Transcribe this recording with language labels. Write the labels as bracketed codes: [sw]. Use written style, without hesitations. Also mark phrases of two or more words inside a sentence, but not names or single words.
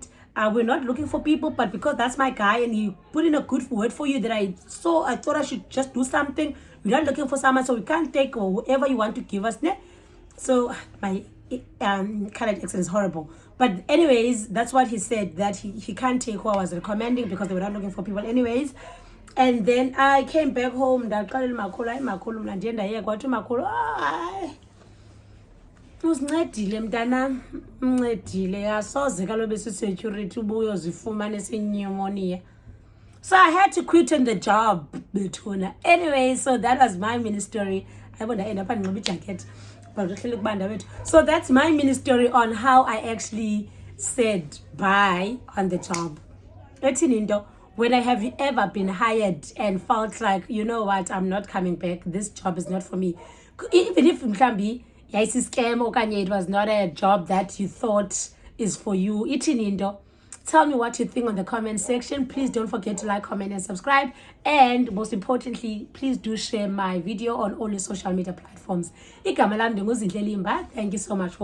[en] We're not looking for people, but because that's my guy and he put in a good word for you that I thought I should just do something. We're not looking for someone, so we can't take or whatever you want to give us. Ne? So my colored accent is horrible. But anyways, that's what he said, that he can't take who I was recommending because they were not looking for people anyways. And then I came back home. [xh] Ndaqalela makhulu mna ndiye ndaye kwathi makhulu, hayi usincedile mntanam, uncedile, asoze kalobe security ubuye uzifumane pneumonia. [en] So I had to quit on the job, Bethuna. Anyway, so that was my mini story. So that's my mini story on how I actually said bye on the job. When I have ever been hired and felt like, you know what, I'm not coming back, this job is not for me. Even if mhlambi scam okanye it was not a job that you thought is for you. Tell me what you think on the comment section. Please don't forget to like, comment, and subscribe. And most importantly, please do share my video on all the social media platforms. Thank you so much for watching.